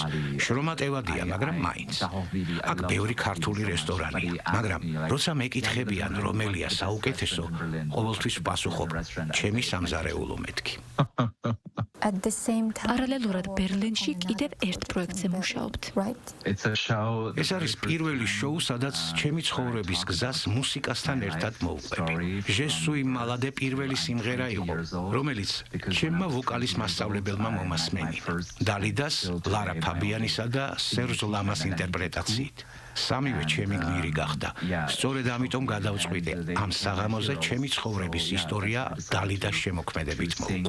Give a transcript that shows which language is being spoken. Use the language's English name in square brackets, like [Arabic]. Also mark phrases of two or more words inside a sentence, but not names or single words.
[Georgian] შრომატევადია, მაგრამ მაინც. აქ ბევრი ქართული რესტორანია, მაგრამ როცა მეკითხებიან, რომელია საუკეთესო, ყოველთვის ვპასუხობ, ჩემი სამზარეულო მეთქი. პარალელურად ბერლინში კიდევ ერთ პროექტზე მუშაობთ. ეს არის პირველი შოუ, სადაც ჩემი ცხოვრების გზას მუსიკასთან ერთად მოვყვები. Je suis malade პირველი სიმღერა იყო, რომელიც ჩემმა ვოკალის მასწავლებელმა მომასმენინა. დალიდას, ლარა ფაბიანისა და სერჟ ლამას ინტერპრეტაციით. სამივე ჩემი გმირი გახდა. სწორედ ამიტომ გადავწყვიტე ამ საღამოზე ჩემი ცხოვრების ისტორია დალიდას შემოქმედებით მოვყვე.